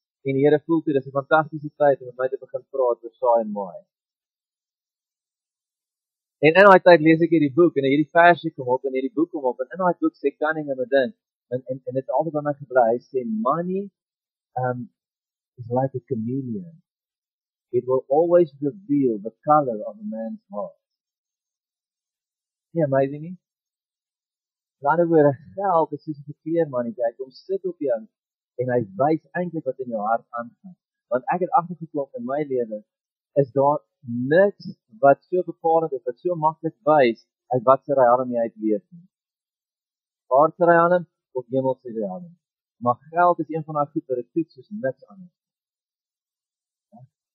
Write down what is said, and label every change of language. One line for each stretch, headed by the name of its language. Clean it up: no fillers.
Afrikaans: En die Here voel toe, dis 'n fantastiese tyd om met my te begin praat oor saai en maai. En in daai tyd lees ek hierdie boek en hierdie versie kom op en hierdie boek kom op en in daai boek sê Cunningham 'n ding en dit het altyd by my gebly.
English: Hy sê money is like a chameleon. It will always reveal the color of a man's heart.
Afrikaans: Nie amazing nie? Laat oor geld is soos 'n kleermannetjie. Hy kom sit op jou en hy wys eintlik wat in jou hart aangaan. Want ek het agtergekom in my lewe is daar niks wat so bepalend is, wat so maklik wys uit wat se realm jy uitleef nie. Aardse realm of hemelse realm. Maar geld is een van daai goed wat ek toets soos niks anders.